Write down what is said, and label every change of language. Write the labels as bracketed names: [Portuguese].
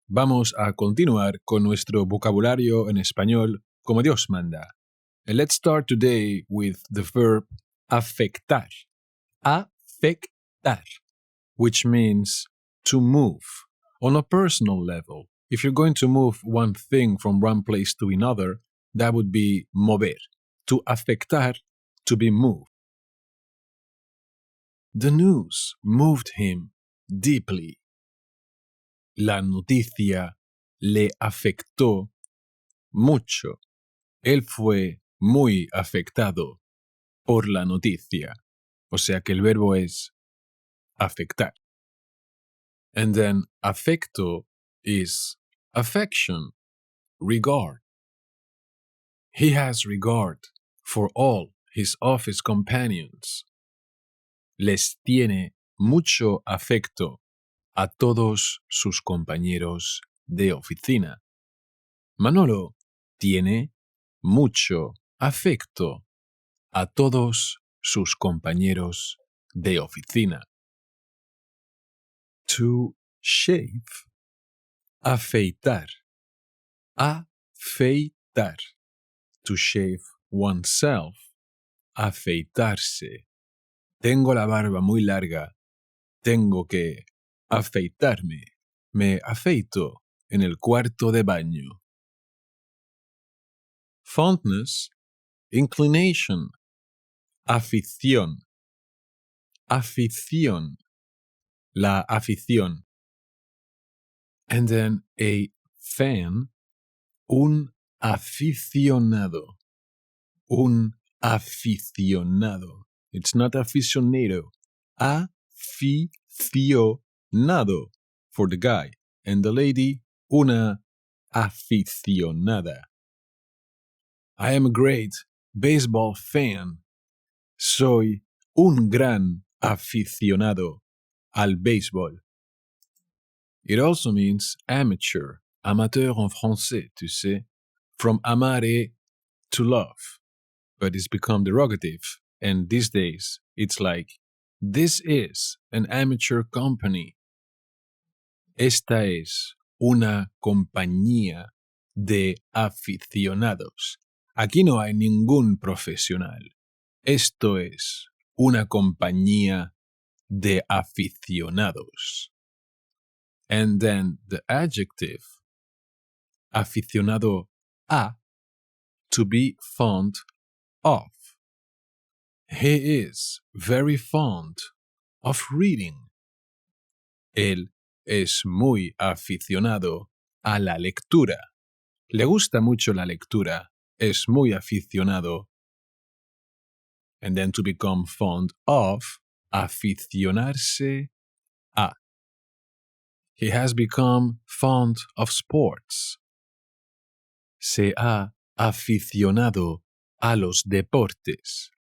[Spanish] Vamos a continuar con nuestro vocabulario en español como Dios manda. [English] And let's start today with the verb afectar. Afectar, which means to move on a personal level. If you're going to move one thing from one place to another, that would be mover. To afectar, to be moved. The news moved him deeply. [Spanish] La noticia le afectó mucho. Él fue muy afectado por la noticia. O sea que el verbo es afectar. [English] And then afecto is affection, regard. He has regard for all his office companions. [Spanish] Les tiene mucho afecto a todos sus compañeros de oficina. Manolo tiene mucho afecto a todos sus compañeros de oficina. [English] To shave, afeitar, afeitar. To shave oneself, afeitarse. [Spanish] Tengo la barba muy larga, tengo que afeitarme. Me afeito en el cuarto de baño. [English] Fondness, inclination, afición. [Spanish] Afición, la afición. [English] And then a fan, un aficionado. Un aficionado. It's not aficionado. Aficionado for the guy. And the lady, una aficionada. I am a great baseball fan. [Spanish] Soy un gran aficionado al béisbol. [English] It also means amateur, amateur [French] en français, tu sais, [English] from amare to love. But it's become derogative, and these days it's like, this is an amateur company. [Spanish] Esta es una compañía de aficionados. Aquí no hay ningún profesional. Esto es una compañía de aficionados. [English] And then the adjective, aficionado a, to be fond of. He is very fond of reading. [Spanish] Él es muy aficionado a la lectura. Le gusta mucho la lectura. Es muy aficionado. [English] And then to become fond of, aficionarse a. He has become fond of sports. [Spanish] Se ha aficionado a los deportes.